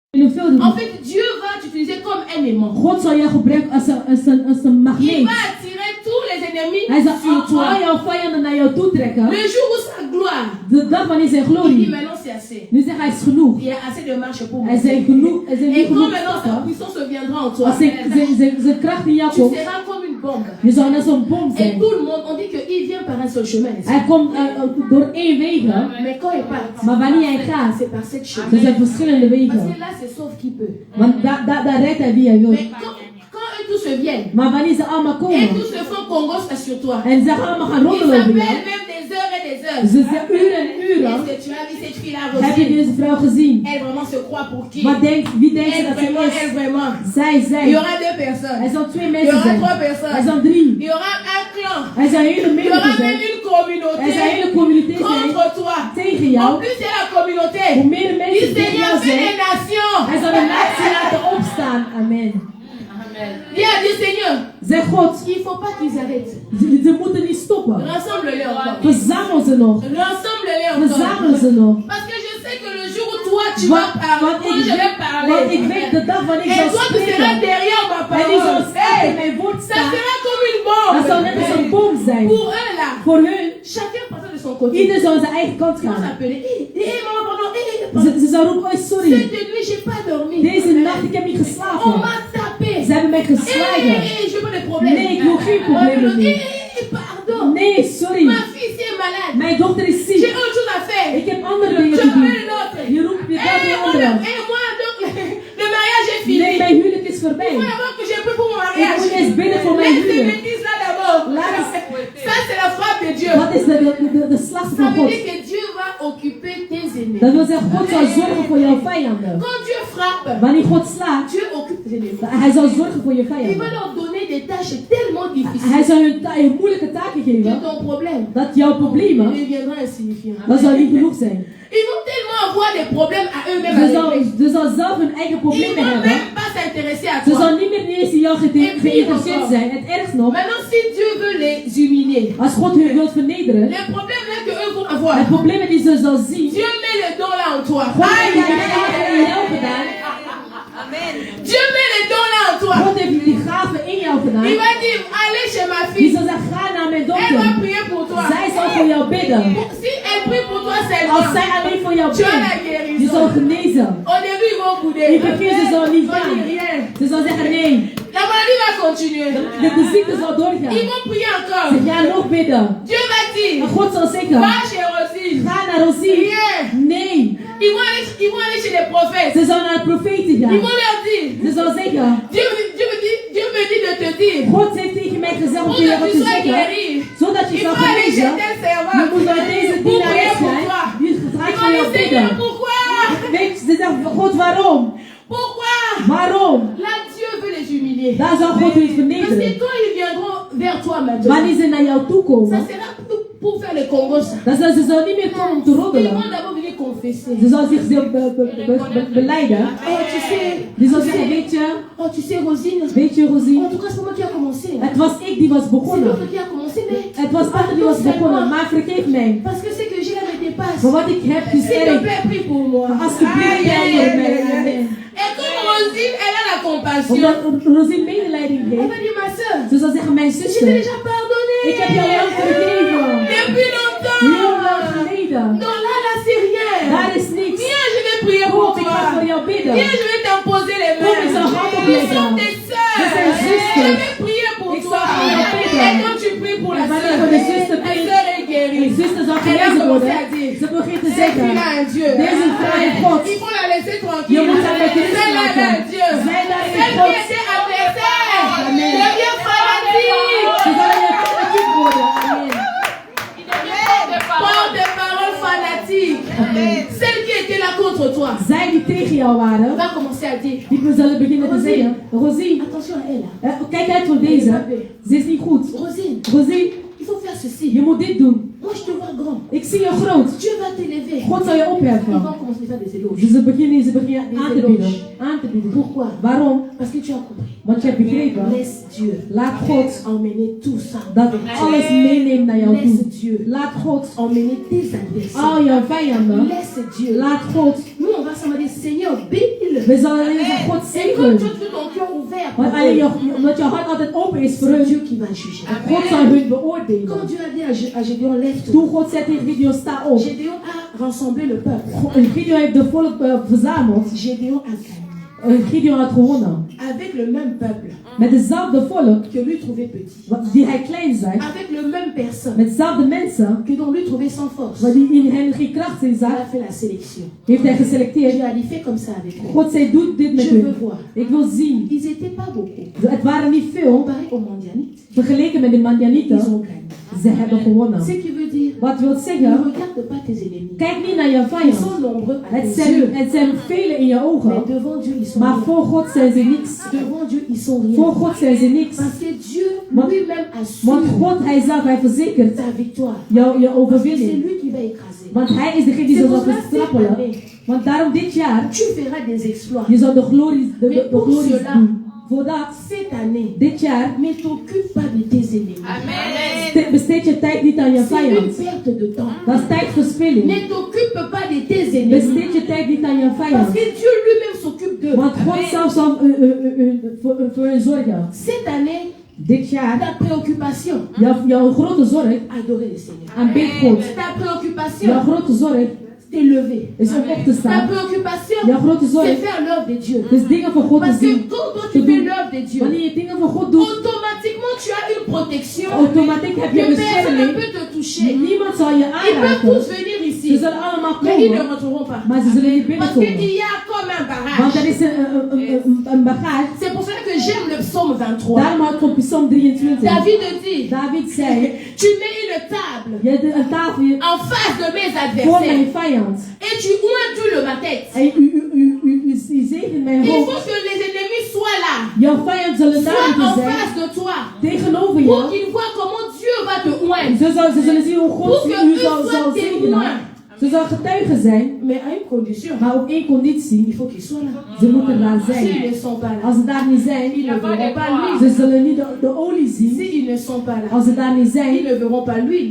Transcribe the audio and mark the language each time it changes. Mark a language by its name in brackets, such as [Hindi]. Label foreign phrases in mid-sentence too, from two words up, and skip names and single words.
[French] En fait, Dieu va t'utiliser comme un aimant. [Dutch] God zal jou gebruiken als een magneet. [French] Il va attirer tous les ennemis [Dutch] Hij zal [French] sur toi. [Dutch] al jouw vijanden naar jou toe trekken. [French] Le jour où sa gloire, [Dutch] De dag wanneer zijn [French] il dit [Dutch] glorie. [French] maintenant c'est assez. [Dutch] Nu zegt hij is genoeg. [French] Il y a assez de marche pour moi. [Dutch] Er zijn genoeg. Er zijn [French] Et [Dutch] niet [French] quand [Dutch] genoeg [French] maintenant sa [Dutch] stappen. [French] puissance viendra en toi, [Dutch] Als zijn kracht in jou [French] tu [Dutch] komt, [French] seras comme une bombe. [Dutch] je zal net zo'n bom [French] Et [Dutch] zijn. [French] tout le monde, on dit qu'il vient par un seul chemin. [Dutch] Hij komt door één wegen, [French] Mais quand il part, [Dutch] maar wanneer hij gaat, [French] c'est par cette chemin. [Dutch] er zijn verschillende [French] Parce [Dutch] wegen. [French] que là, c'est sauf qui peut. [Dutch] Want daar redt hij wie hij wil. [French] Mais quand eux tous se viennent, [Dutch] Maar wanneer ze allemaal [French] et [Dutch] komen, [French] tous se font Congo sur toi, [Dutch] en ze allemaal gaan [French] ils [Dutch] roddelen over [French] s'appellent [Dutch] jou, [French] même des heures et des heures. [Dutch] ze zeggen uren en uren, [French] Est-ce que tu as vu cette fille-là, [Dutch] heb je [French] Rosine? [Dutch] deze vrouw gezien? [French] Elle vraiment se croit pour qui? [Dutch] Maar wie denkt ze [French] Elle [Dutch] dat ze [French] vraiment, elle [Dutch] is? [French] vraiment. [Dutch] Zij. [French] Il y aura deux personnes. [Dutch] Er zal twee [French] Il y [Dutch] mensen [French] aura [Dutch] zijn. [French] trois [Dutch] Er [French] personnes. [Dutch] zijn 3. [French] Il y aura un clan. [Dutch] Er zijn hele [French] Il y aura [Dutch] menigte [French] même [Dutch] zijn. [French] une communauté [Dutch] Er zijn hele communiteit zijn [French] contre toi. [Dutch] tegen [French] En [Dutch] jou. [French] plus, c'est la communauté. [Dutch] Hoe meer [French] Il [Dutch] mensen tegen [French] Seigneur [Dutch] jou [French] fait [Dutch] zijn, [French] des nations. [Dutch] hij zal de natie laten opstaan. [French] Amen. Dis à Dieu, Seigneur, [Dutch] Zeg God, [French] il ne faut pas qu'ils arrêtent. [Dutch] ze moeten niet stoppen. [French] Rassemble-les encore. [Dutch] Verzamel ze nog. [French] Rassemble-les encore. [Dutch] Verzamel ze nog. [French] Parce que je sais que le jour où toi tu vas parler, [Dutch] Want [French] moi je vais [Dutch] want ik [French] parler. [Dutch] weet de dag wanneer ik [French] Et [Dutch] zal [French] toi tu seras [Dutch] spreken. [French] derrière ma [Dutch] En ik zal [French] parole. [Dutch] staan in [French] Hey, [Dutch] mijn woord [French] ça [Dutch] staan. [French] sera comme une [Dutch] Dat zal net als een [French] bombe. [Dutch] bom zijn. [French] Pour eux là, [Dutch] Voor hun, [French] chacun passera de son côté. [Dutch] ieder zal zijn eigen kant [French] Ils vont [Dutch] gaan. [French] s'appeler. Hé, maman, pardon. [Dutch] Hé, Ze zal roepen, oh sorry. [French] cette nuit j'ai pas dormi. [Dutch] Deze nacht, ik heb niet [French] On [Dutch] geslapen. [French] m'a tapé. [Dutch] Ze hebben mij geslagen. [French] Je veux des problèmes. [Dutch] Nee, ik wil geen problemen meer. [French] Pardon. [Dutch] Nee, sorry. [French] Ma fille est malade. [Dutch] Mijn dochter is [French] J'ai [Dutch] ziek. [French] autre chose à faire. [Dutch] Ik heb andere dingen [French] Je [Dutch] te doen. [French] appelle l'autre. [Dutch] Je roept je belt [French] Et [Dutch] een andere. [French] moi, donc, le mariage est fini. [Dutch] Nee, mijn huwelijk is [French] Il faut [Dutch] voorbij. [French] d'abord que j'ai pris pour mon [Dutch] Ik [French] mariage. [Dutch] moet eens bidden voor mijn [French] Laisse ces [Dutch] huwelijk. [French] bêtises là d'abord. Ça, c'est la frappe de Dieu. [Dutch] Dat is de slag [French] Ça [Dutch] van [French] veut [Dutch] God. [French] dire que Dieu va occuper tes ennemis. [Dutch] Dat wil zeggen, God zal zorgen voor jouw vijanden. [French] Quand Dieu frappe, [Dutch] Wanneer God slaat, [French] Dieu occupe tes ennemis. [Dutch] hij zal zorgen voor je [French] Il va [Dutch] vijanden. [French] leur donner des tâches tellement [Dutch] Hij [French] difficiles [Dutch] zal hun moeilijke taken [French] que [Dutch] geven, [French] ton problème [Dutch] dat jouw problemen, [French] deviendra insignifiant. [Dutch] dat zal niet genoeg zijn. [French] Ils vont tellement avoir des problèmes à eux-mêmes. à régler. [Dutch] Ze zal zelf hun eigen [French] Ils [Dutch] problemen [French] ne vont [Dutch] hebben. [French] même pas s'intéresser à [Dutch] Ze [French] toi. [Dutch] zal niet meer eens in jou geïnteresseerd zijn. Het ergst nog, [French] Maintenant, si Dieu veut les humilier, [Dutch] als God hun wilt vernederen, [French] les problèmes là que eux vont avoir, [Dutch] het probleem die ze zal zien, [French] Dieu met le don là en toi. [Dutch] God Aïe, heeft die aïe, gaven aïe, in aïe. jou gedaan. [French] Dieu met le don là en toi. [Dutch] God heeft die gaven in jou [French] Il [Dutch] gedaan. [French] va dire, allez chez ma [Dutch] Die [French] fille. [Dutch] zal zeggen, ga naar mijn [French] Elle va [Dutch] dochter. [French] prier pour toi. [Dutch] Zij zal voor jou bidden. [French] Si elle prie pour toi [Dutch] Als [French] seulement, [Dutch] zij alleen voor jou [French] tu as la [Dutch] bidt, die [French] guérison. [Dutch] zal genezen. [French] Au début, ils vont [Dutch] In [French] bouder. [Dutch] het begin ze zal niet [French] Ils vont [Dutch] gaan. [French] dire rien. [Dutch] Ze zal zeggen nee. [French] La maladie va continuer. [Dutch] De ziekte zal doorgaan. [French] Ils vont prier encore. [Dutch] Ze gaan nog bidden. [French] Dieu va dire, [Dutch] En God zal zeggen, [French] va chez Rosine. [Dutch] ga naar Rosie. [French] Rien. [Dutch] Nee. [French] Ils vont aller chez les prophètes. [Dutch] Ze zal naar de profeten [French] Ils [Dutch] gaan. [French] vont leur dire, [Dutch] Ze zal zeggen, [French] Dieu me dit de te dire, [Dutch] God heeft tegen mij gezegd om [French] pour [Dutch] tegen jou [French] que [Dutch] wat [French] tu [Dutch] te [French] sois [Dutch] zeggen, [French] guéri, [Dutch] zodat je [French] il [Dutch] zal [French] faut aller chez [Dutch] genezen. [French] tel [Dutch] Je [French] servant [Dutch] moet naar deze [French] pour prier [Dutch] dienares [French] pour [Dutch] zijn, [French] toi. [Dutch] die [French] Ils [Dutch] gaat [French] vont [Dutch] voor jou [French] dire, Seigneur, [Dutch] bidden. [French] pourquoi? [Dutch] Weet je, ze zegt, God waarom? [French] Pourquoi? [Dutch] Waarom? [French] Là, Dieu veut les humilier. [Dutch] Daar zal God u [French] Parce que [Dutch] vernederen. [French] quand ils viendront vers toi maintenant, [Dutch] Wanneer ze naar jou toe [French] ça [Dutch] komen, [French] sera pour faire le Congo ça. [Dutch] ze zal niet meer komen om te [French] Ils [Dutch] roddelen. [French] vont d'abord venir confesser. [Dutch] Ze zal zich beleiden. [French] Oh, tu sais, [Dutch] Die zal zeggen, weet je, [French] oh, tu sais, Rosine. [Dutch] weet je Rosie, [French] En tout cas, c'est pas moi qui a commencé. [Dutch] het was ik die was [French] C'est [Dutch] begonnen. [French] l'autre qui a commencé, mais [Dutch] Het was Achter die was begonnen, maar vergeef mij. [French] parce que c'est que j'ai la me dépasse. [Dutch] Maar wat ik heb is [French] S'il te [Dutch] erg. [French] plaît, prie pour moi. [Dutch] Alsjeblieft, Aïe, jij aïe, voor aïe, mij. aïe, aïe. [French] Amen. Et comme Rosine, elle a la compassion, [Dutch] Omdat Rosie medeleiding [French] elle [Dutch] heeft, [French] va dire, ma soeur, [Dutch] ze zal zeggen, mijn [French] je t'ai [Dutch] zuster, [French] déjà pardonné. [Dutch] ik heb jou lang vergeven. [French] Depuis longtemps. [Dutch] Heel lang geleden. [French] Non, là, c'est rien. [Dutch] Daar is niks. [French] Viens, je vais prier pour [Dutch] Kom, ik ga [French] toi. [Dutch] voor jou bidden. [French] Viens, je vais t'imposer les [Dutch] Kom, ik zal [French] mains. [Dutch] hand [French] Ils [Dutch] opleggen. [French] sont tes sœurs. [Dutch] Dit zijn [French] Je [Dutch] zusters. [French] vais prier pour [Dutch] Ik [French] toi. [Dutch] zal voor jou bidden. [French] Et quand tu pries pour la [Dutch] En [French] sœur, [Dutch] wanneer voor de zuster [French] la [Dutch] bidt, [French] sœur est guérie. [Dutch] de zuster zal [French] Elle a [Dutch] genezen [French] commencé [Dutch] worden. [French] à dire, [Dutch] Ze begint te [French] cette [Dutch] zeggen, [French] fille-là a un Dieu. [Dutch] deze vrouw heeft God. [French] Il faut la laisser [Dutch] Je [French] tranquille. [Dutch] moet haar met rust [French] Celle-là a [Dutch] laten. [French] un Dieu. [Dutch] Zij daar [French] Celle [Dutch] heeft [French] qui [Dutch] God. [French] était adversaire Amen. devient fanatique. [Dutch] Ze zal je fanatiek worden. Amen. [French] Porte de parole fanatique. Celle qui était là contre toi [Dutch] Zij die tegen jou waren, [French] va commencer à dire, [Dutch] die zullen beginnen te zeggen, Rosie, [French] attention à elle. [Dutch] kijk uit voor deze. Ze is niet goed. [French] Rosine, [Dutch] Rosie, [French] il faut faire ceci. [Dutch] je moet dit doen. [French] Moi, je te vois grand. [Dutch] Ik zie je groot. [French] Dieu va t'élever. [Dutch] God zal je [French] Ils [Dutch] opheffen. [French] vont commencer à faire des éloges. [Dutch] Dus ze beginnen aan te bieden. Aan aan te bieden. [French] Pourquoi? [Dutch] Waarom? [French] Parce que tu as compris. [Dutch] Want je hebt begrepen. [French] Laisse Dieu [Dutch] Laat God [French] emmener tout ça. [Dutch] dat alles meeneemt naar jou [French] Laisse [Dutch] toe. [French] Dieu [Dutch] Laat God [French] emmener tes adversaires. [Dutch] al jouw vijanden. [French] Laisse Dieu. [Dutch] Laat God. [French] Nous, on va s'en dire, Seigneur, bénis-le. [Dutch] We zullen alleen zeggen, God [French] Et comme [Dutch] zegen. [French] tu as tout ton cœur ouvert, [Dutch] Want alleen omdat je hart altijd open is voor [French] c'est [Dutch] hun. [French] Dieu qui va juger. [Dutch] God zal hun beoordelen. [French] Quand Dieu a dit à Gédéon, lève-toi. [Dutch] Toen God zei tegen Gideon, sta op. [French] Gédéon a rassemblé le peuple. [Dutch] Gideon heeft de volk verzameld. [French] Gédéon a gagné. [Dutch] Gideon had gewonnen. [French] Avec le même peuple [Dutch] Met dezelfde volk [French] que lui trouvait petit. [Dutch] die hij klein zei. [French] Avec le même personne [Dutch] Met dezelfde mensen [French] que dont lui trouvait sans force. [Dutch] waar die in hen geen kracht in [French] Il [Dutch] zag. [French] a fait la sélection. [Dutch] Heeft hij [French] Dieu [Dutch] geselecteerd. [French] a dit, fais comme ça avec eux. [Dutch] God zei, doe dit met [French] Je veux [Dutch] hun. [French] voir. [Dutch] Ik wil zien. [French] Ils n'étaient pas beaucoup. [Dutch] Het waren niet veel. [French] Comparé aux Mandianites, [Dutch] Vergeleken met de [French] ils [Dutch] Madianieten. [French] ont gagné. [Dutch] Ze hebben gewonnen. [French] Ce qui veut dire, [Dutch] Wat wil [French] ne [Dutch] zeggen? [French] regarde pas tes ennemis. [Dutch] Kijk niet naar je [French] Ils [Dutch] vijand. [French] sont nombreux à tes [Dutch] Het [French] yeux. [Dutch] zijn velen in je [French] Mais [Dutch] ogen. [French] devant Dieu, ils sont [Dutch] Maar [French] rien. [Dutch] voor God zijn ze niks. [French] Devant Dieu, ils sont rien. [Dutch] Voor God zijn ze niks. [French] Parce que Dieu [Dutch] Want- [French] lui-même [Dutch] Want [French] assure [Dutch] God, hij zelf, hij verzekert [French] ta victoire. [Dutch] je [French] Parce que c'est [Dutch] overwinning. [French] lui qui va écraser. [Dutch] Want hij is degene die [French] C'est [Dutch] ze [French] pour [Dutch] zal [French] cela cette [Dutch] verstrappelen. [French] année, [Dutch] Want daarom dit jaar, [French] tu feras des exploits. [Dutch] je zal de glories [French] Mais pour cela- [Dutch] doen. Voordat, [French] Cette année, [Dutch] dit jaar, [French] ne t'occupe pas de tes ennemis. [Dutch] besteed je tijd niet aan je [French] C'est une [Dutch] vijand. [French] perte de temps. [Dutch] Dat is tijdverspilling. [French] Ne t'occupe pas de tes ennemis. [Dutch] Besteed je tijd niet aan je [French] Parce [Dutch] vijand. [French] que Dieu lui-même s'occupe d'eux. [Dutch] Want God zelf zal voor hun zorgen. [French] Cette année, [Dutch] Dit jaar, [French] ta préoccupation, [Dutch] jouw grote zorg, [French] adorer le Seigneur. [Dutch] aanbid God. [French] Ta préoccupation, [Dutch] Jouw grote zorg [French] t'élever. [Dutch] is om op te [French] Ta [Dutch] staan. [French] préoccupation, [Dutch] Jouw grote [French] c'est [Dutch] zorg [French] faire l'œuvre de Dieu. [Dutch] is dingen voor God te [French] Parce que [Dutch] zien. [French] quand toi tu fais l'œuvre de Dieu, [Dutch] Wanneer je dingen voor God doet, [French] automatiquement tu as une protection. [Dutch] automatisch heb [French] Que [Dutch] je [French] personne ne [Dutch] bescherming. [French] peut te toucher. [Dutch] Niemand zal je [French] Ils peuvent [Dutch] aanraken. [French] tous venir [Dutch] Ze [French] ici, [Dutch] zullen allemaal [French] mais ils ne [Dutch] komen, [French] rentreront pas. [Dutch] maar ze zullen niet [French] Parce qu'il [Dutch] binnenkomen. [French] y a comme un [Dutch] Want er [French] barrage. [Dutch] is een bagage. [French] C'est pour cela que j'aime le psaume 23. [Dutch] Daarom houdt van Psalm 23. [French] David dit, [Dutch] David zei, [French] tu mets une table [Dutch] je hebt een tafel [French] en face de mes [Dutch] voor mijn [French] adversaires [Dutch] vijand. [French] et tu oindules ma tête. [Dutch] En u zegent mijn [French] Il [Dutch] hoofd. [French] faut que les ennemis soient là, [Dutch] Jouw vijand zullen daar [French] soient en [Dutch] moeten zijn, [French] face de toi, [Dutch] tegenover [French] pour [Dutch] jou. [French] qu'ils voient comment Dieu va te oindre. [Dutch] Ze zullen zien hoe God [French] Pour que [Dutch] u [French] eux [Dutch] zal [French] soient [Dutch] zegenen. [French] témoins. [Dutch] Ze zal getuigen zijn, [French] Mais à une condition, [Dutch] maar op één conditie. [French] il faut qu'ils soient là. [Dutch] Ze moeten daar [French] S'ils [Dutch] zijn. [French] ne sont pas là, [Dutch] Als ze daar niet zijn, [French] ils ne verront pas [Dutch] ze [French] l'huile. [Dutch] zullen niet de olie zien. [French] S'ils ne sont pas là, [Dutch] Als ze daar niet [French] ils [Dutch] zijn, [French] ne verront pas l'huile.